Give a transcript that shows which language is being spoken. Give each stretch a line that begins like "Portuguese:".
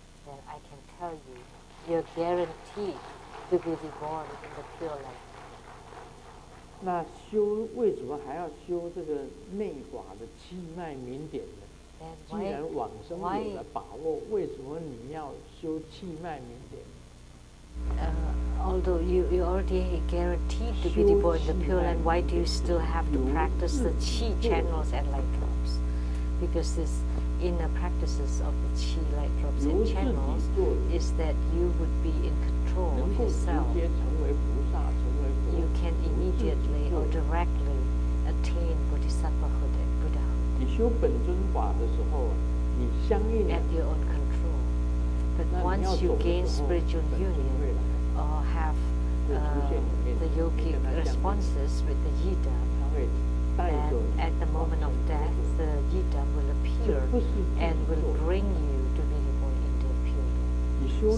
English: Then I can tell you, you're guaranteed to be reborn in the pure light.
Chinese: 那修为什么还要修这个内法的气脉明点呢？既然往生有了把握，为什么你要修气脉明点
English: ？Although you already guaranteed to be reborn in the pure light, why do you still have to practice the chi channels and light drops? Because this inner practices of the chi, light drops, and channels is that you would be in control of yourself. You can immediately or directly attain bodhisattvahood and Buddhahood.
Chinese: 你修本尊法的时候，你相应
English: at your own control. But once you gain spiritual union or have the yogic responses with the yidam, then at the moment of death, the yidam will appear and will bring you to be reborn in the pure.